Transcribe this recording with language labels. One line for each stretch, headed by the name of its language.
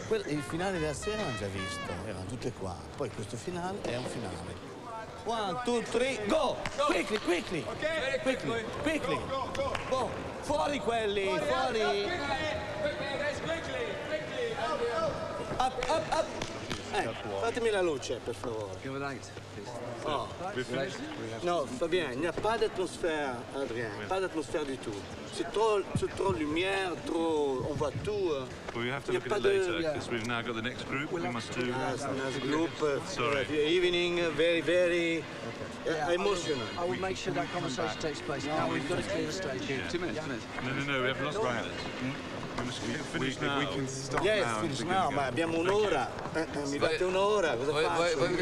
Italian: Il finale della sera l'hanno già visto, erano tutte qua. Poi questo finale è un finale.
English: 1, 2, 3, go! Quickly, quickly! Quickly, quickly! Go!
Italian: Fuori quelli, fuori!
English: Up, up, up!
Italian: Fatemi la luce, per favore.
English: Give a light, please. Oh.
French: Non, va bien, il n'y a pas d'atmosphère, Adrien. Pas d'atmosphère du tout. C'est trop lumière, trop... On voit tout.
English: Well, we have to look at it later, because we've now got the next group. We must do... Next group. Sorry. Evening, very, very emotional. I will make sure that conversation takes place. Now we've got to clear the stage. Yeah. 2 minutes. No, we have lost right. We must finish now. We can stop Yes, now. finish now,
Italian: ma abbiamo un'ora. Mi date un'ora, cosa faccio?